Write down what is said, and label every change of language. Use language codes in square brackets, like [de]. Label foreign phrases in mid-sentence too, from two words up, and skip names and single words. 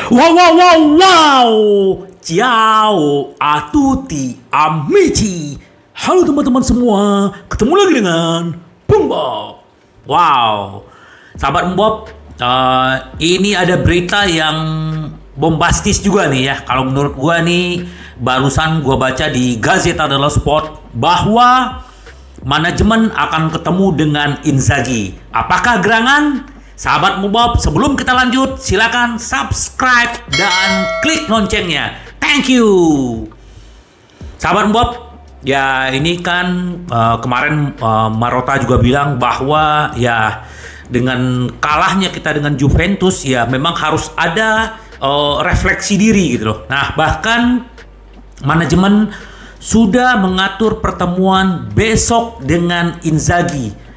[en] Wow, wow, wow, wow. [it] Ciao a tutti amici. [id] Halo teman-teman semua, ketemu lagi dengan Bung Bob. Wow, sahabat Bung Bob, ini ada berita yang bombastis juga nih ya. Kalau menurut gua nih, barusan gua baca di Gazzetta dello Sport bahwa manajemen akan ketemu dengan Inzaghi. Apakah gerangan? Sahabat Bob, sebelum kita lanjut, silakan subscribe dan klik loncengnya. [en] Thank you. [id] Sahabat Bob, ya ini kan kemarin Marotta juga bilang bahwa ya dengan kalahnya kita dengan Juventus ya memang harus ada refleksi diri gitu loh. Nah, bahkan manajemen sudah mengatur pertemuan besok dengan Inzaghi.